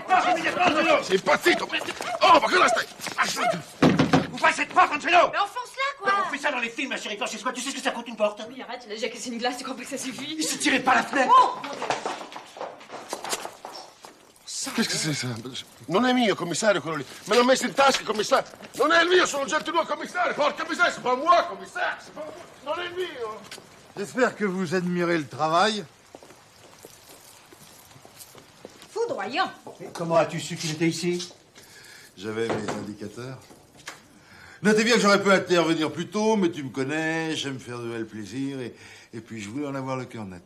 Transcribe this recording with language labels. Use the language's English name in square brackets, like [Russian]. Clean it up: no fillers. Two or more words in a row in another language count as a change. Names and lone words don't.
[Italian] Sei impazzito! Oh, ma cosa stai... [French] Vous faites pas, Angelo! Mais enfonce-la, quoi! On fait ça dans les films, ma chérie, chez soi. Tu sais ce que ça coûte une porte? Oui, arrête, il a déjà cassé une glace, tu crois pas que ça suffit? Il se tirait par la fenêtre! Oh! [Italian] Che sei sempre? Non è mio, commissario, quello lì. Me l'ho messo in tasca, commissario. Non è il mio, sono gente nuova, commissario. Porca miseria, [French] c'est pas moi, commissaire. C'est pas moi. [Italian] Non è il mio. [French] J'espère que vous admirez le travail. Foudroyant. Comment as-tu su qu'il était ici? J'avais mes indicateurs. Notez bien que j'aurais pu intervenir plus tôt, mais tu me connais, j'aime faire de belles plaisirs, et puis je voulais en avoir le cœur net.